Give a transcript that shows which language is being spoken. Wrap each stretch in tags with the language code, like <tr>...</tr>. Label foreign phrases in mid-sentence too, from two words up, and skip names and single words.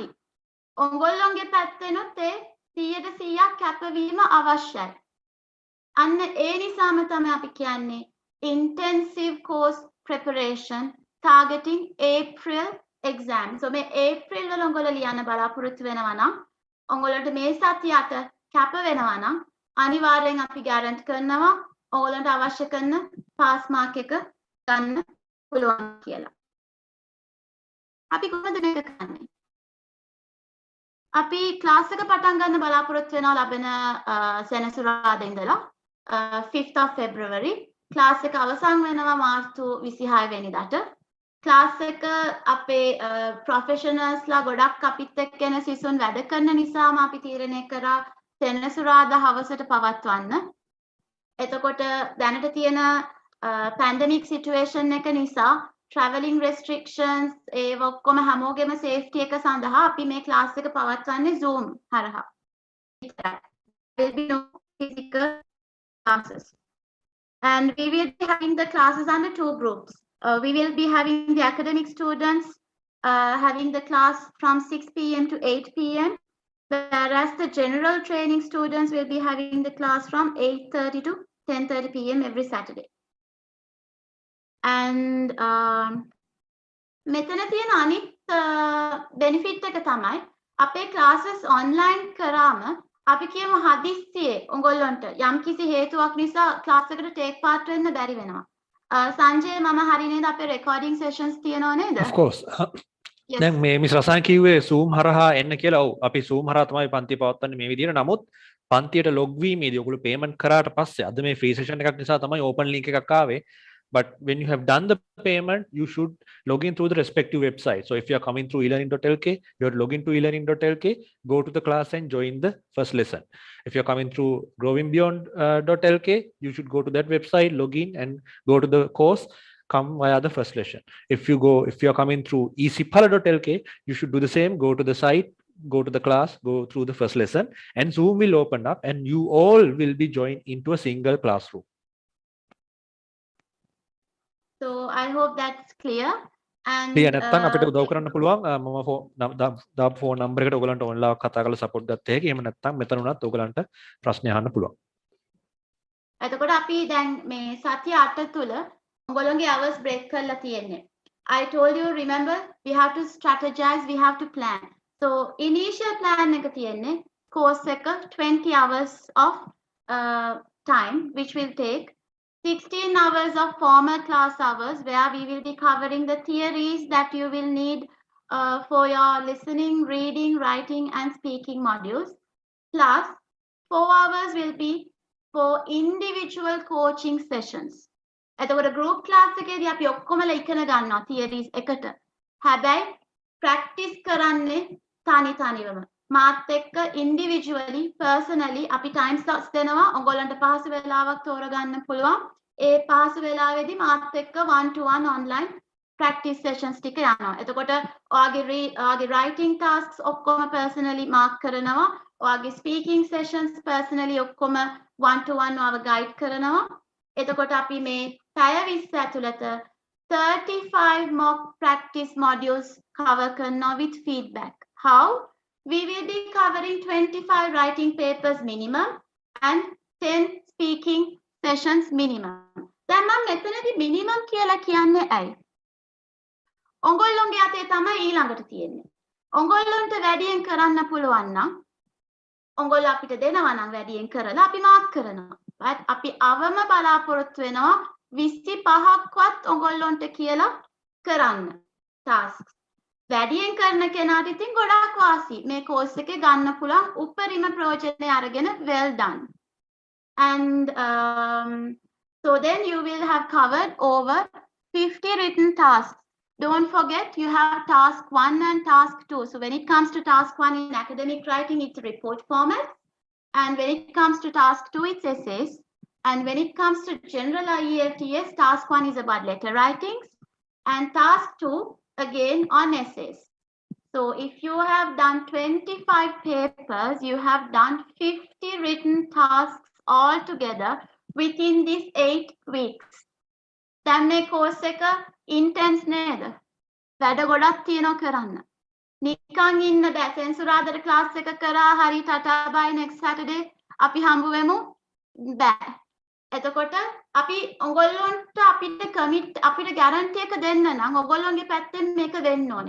<si>ඔයගොල්ලෝගේ පැත්තෙනුත් ඒ 100% කැපවීම අවශ්‍යයි. අන්න ඒ නිසාම තමයි අපි කියන්නේ</si> <en>intensive course preparation targeting April exam.</en> <si>So මේ April වල ඔයගොල්ලෝ ලියන්න බලාපොරොත්තු වෙනවා නම් ඔයගොල්ලන්ට මේ සතියට කැප වෙනවා නම් අනිවාර්යෙන් අපි guarantee කරනවා ඔයගොල්ලන්ට අවශ්‍ය කරන</si> <en>pass mark</en> <si>එක ගන්න පුළුවන් කියලා. අපි කොහොමද මේක කරන්නේ? අපි ක්ලාස් එක පටන් ගන්න බලාපොරොත්තු වෙනවා ලබන සෙනසුරාදා ඉඳලා</si> <en>5th of February.</en> <si>ක්ලාස් එක අවසන් වෙනවා මාර්තු 26 වෙනිදාට. ක්ලාස් එක අපේ ප්‍රොෆෙෂනල්ස්ලා ගොඩක් අපිත් එක්ක එන සිසුන් වැඩ කරන නිසාම අපි තීරණය කරා සෙනසුරාදා හවසට පවත්වන්න. එතකොට දැනට තියෙන</si> <en>pandemic situation</en> <si>එක නිසා</si> <en>traveling restrictions</en> <si>ඒ ඔක්කොම හැමෝගෙම safety එක සඳහා අපි මේ ක්ලාස් එක පවත්වන්නේ Zoom හරහා.</si> <en>There will be no physical classes. And we will be having the classes under 2 groups. We will be having the academic students having the class from 6 p.m. to 8 p.m. whereas the general training students will be having the class from 8:30 to 10:30 p.m. every Saturday. And</en> <si>මෙතන තියෙන අනිත් benefit එක තමයි අපේ classes online කරාම අපි කියමු හදිස්සියේ ඔයගොල්ලන්ට යම්කිසි හේතුවක් නිසා class එකට</si> <en>take part</en> <si>වෙන්න බැරි වෙනවා. සංජය මම හරි නේද අපේ</si> <en>recording sessions</en> <si>තියෙනව නේද?</si> <en>Of course. Yes.</en> <si>දැන් මේ මිස් රසායන කිව්වේ Zoom හරහා එන්න කියලා. ඔව් අපි Zoom හරහා තමයි පන්ති පවත්වන්නේ මේ විදිහට. නමුත් පන්තියට log වීමේදී ඔයගොල්ලෝ payment කරාට පස්සේ අද මේ</si> <en>free session</en> <si>එකක් නිසා තමයි</si> <en>open link</en> <si>එකක් ආවේ.</si> <en>But when you have done the payment, you should log in through the respective website. So if you are coming through elearning.lk, you have to log into elearning.lk, go to the class and join the first lesson. If you are coming through growingbeyond.lk, you should go to that website, log in and go to the course, come via the first lesson. If you are coming through easipala.lk, you should do the same, go to the site, go to the class, go through the first lesson, and Zoom will open up and you all will be joined into a single classroom. So I hope that's clear. And</en> <si>නැත්තම් අපිට උදව් කරන්න පුළුවන් මම දාපු</si> <en>phone number</en> <si>එකට ඔයගලන්ට ඔන්ලයින් කතා කරලා සපෝට් ගත්ත හැකි. එහෙම නැත්තම් මෙතන උනත් ඔයගලන්ට ප්‍රශ්න අහන්න පුළුවන්. එතකොට අපි දැන් මේ සතිය 8 තුල ඔයගොල්ලෝගේ</si> <en>hours break</en> <si>කරලා තියෙන්නේ.</si> <en>I told you, remember, we have to strategize, we have to plan. So initial plan</en> <si>එක තියෙන්නේ</si> <en>course එක 20 hours of time which will take 16 hours of formal class hours where we will be covering the theories that you will need for your listening, reading, writing, and speaking modules. Plus, 4 hours will be for individual coaching sessions.</en> <si>එතකොට</si> <en>group class</en> <si>එකේදී අපි ඔක්කොමලා ඉගෙන ගන්නවා theories එකට. හැබැයි practice කරන්නේ තනි තනිවම. මාත් එක්ක</si> <en>individually, personally</en> <si>අපි</si> <en>time slots</en> <si>දෙනවා. ඔයගොල්ලන්ට පහසු වෙලාවක් තෝරගන්න පුළුවන්. ඒ පහසු වෙලාවේදී මාත් එක්ක</si> <en>1-to-1 online practice sessions</en> <si>ටික යනවා. එතකොට ඔයාගේ</si> <en>writing tasks</en> <si>ඔක්කොම</si> <en>personally mark</en> <si>කරනවා. ඔයාගේ</si> <en>speaking sessions personally</en> <si>ඔක්කොම 1-to-1 ඔයාව guide කරනවා. එතකොට අපි මේ පැය 20 ඇතුළත</si> <en>35 mock practice modules cover</en> <si>කරනවා</si> <en>with feedback. How? We will be covering 25 writing papers minimum and 10 speaking sessions minimum.</en> <si>දැන් මම මෙතනදී minimum කියලා කියන්නේ ඇයි? ඔයගොල්ලෝගේ අතේ තමයි ඊළඟට තියෙන්නේ. ඔයගොල්ලන්ට වැඩියෙන් කරන්න පුළුවන් නම් ඔයගොල්ලෝ අපිට දෙනවා නම් වැඩියෙන් කරලා අපි මාක් කරනවා. right? අපි අවම බලාපොරොත්තු වෙනවා 25ක්වත් ඔයගොල්ලන්ට කියලා කරන්න tasks. වැඩියෙන් කරන කෙනාට ඉතින් ගොඩාක් වාසි. මේ course එකේ ගන්න පුළුවන් උපරිම ප්‍රයෝජනය අරගෙන</si> <en>well done. And so then you will have covered over 50 written tasks. Don't forget you have task 1 and task 2. So when it comes to task 1 in academic writing, it's a report format. And when it comes to task 2, it's essays. And when it comes to general IELTS, task 1 is about letter writings. And task 2, again, on essays. So if you have done 25 papers, you have done 50 written tasks all together within these 8 weeks.</en> <si>දැන් මේ course එක intense නේද? වැඩ ගොඩක් තියෙනවා කරන්න. නිකන් ඉන්න බෑ. සෙන්සුරාදාට class එක කරා හරි</si> <en>tata bye next Saturday</en> <si>අපි හම්බ වෙමු බෑ. එතකොට අපි ඔයගොල්ලන්ට අපිට guarantee එක දෙන්න නම් ඔයගොල්ලන්ගේ පැත්තෙන් මේක වෙන්න ඕනේ.</si>